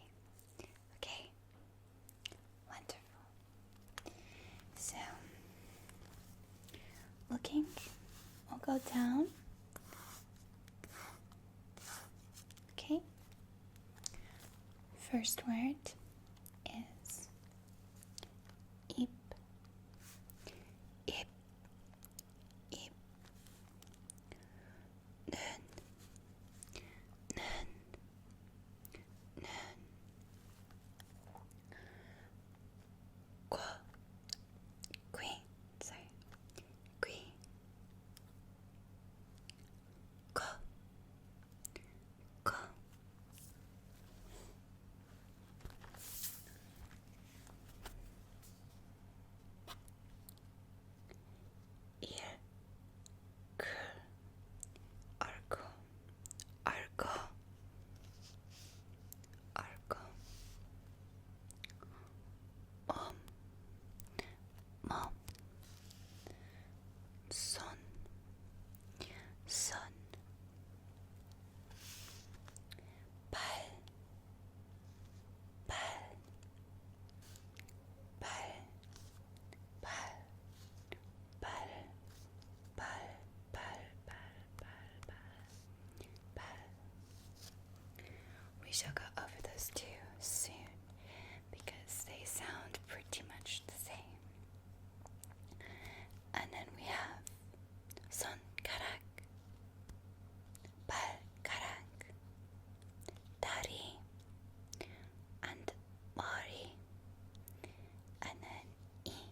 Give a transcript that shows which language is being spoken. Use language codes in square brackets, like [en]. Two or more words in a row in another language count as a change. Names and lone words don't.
[en] Okay? Wonderful. So, looking, we'll go down. Okay? First word is eep. Eep. Eep. Nun. Nun. Nun. Qua. Qui. Sorry. Qui. Ko. Ko. Ear. Curl. Arco. Arco. Arco. Mom. Son. Son. Pal. Pal. Pal. Pal. Pal. Pal. Pal. Pal. Pal. We shall go over those two soon because they sound pretty much the same. And then we have son karak, pal karak, dari, and mari, and then e.